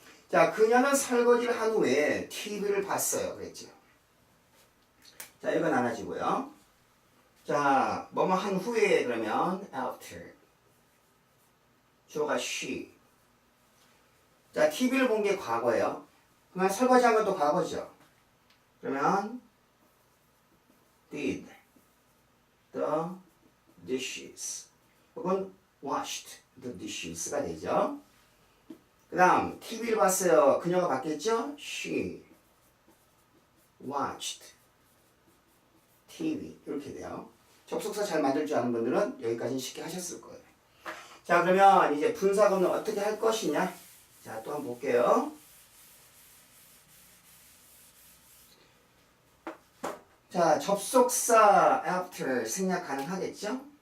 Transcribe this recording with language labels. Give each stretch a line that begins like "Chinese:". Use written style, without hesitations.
Korean: 자, 그녀는 설거지를 한 후에 TV를 봤어요. 그랬죠. 자, 이건 나눠지고요. 자, 뭐뭐 한 후에 그러면 after. 주어가 she. 자, TV를 본 게 과거예요. 그러면 설거지한 것도 과거죠. 그러면
English: did the dishes.
Korean: 혹은
English: washed the dishes가 되죠.
Korean: 그 다음 TV를 봤어요. 그녀가 봤겠죠?
English: She watched TV
Korean: 이렇게 돼요. 접속사 잘 만들 줄 아는 분들은 여기까지는 쉽게 하셨을 거예요. 자, 그러면 이제 분사구문은 어떻게 할 것이냐? 자, 또 한번 볼게요. 자, 접속사 after 생략 가능하겠죠?